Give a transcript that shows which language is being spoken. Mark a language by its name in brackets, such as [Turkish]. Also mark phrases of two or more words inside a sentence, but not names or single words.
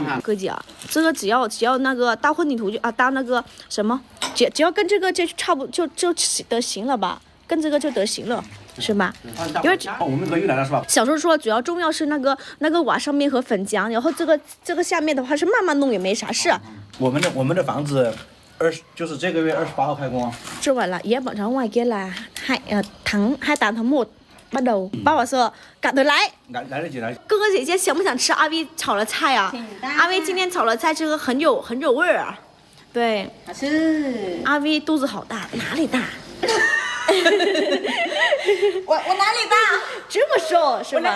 [Chinese] 哥姐啊，这个只要那个搭混凝土搭那个什么，只要跟这个就差不就得行了吧，跟这个就得行了。是吧？因为我们可以来了是吧？小时候说主要重要是那个瓦上面和粉浆，然后这个下面的话是慢慢弄也没啥事。我们的房子就是这个月28号开工。做完了，也晚上外给了 [Vietnamese] 2tháng 1bắt đầu。 [Chinese] 爸爸说赶得来得及来。哥哥姐姐想不想吃阿威炒的菜啊？阿威今天炒的菜这个很有味儿啊。对，好吃。阿威肚子好大，哪里大？我哪里大？这么瘦是吧？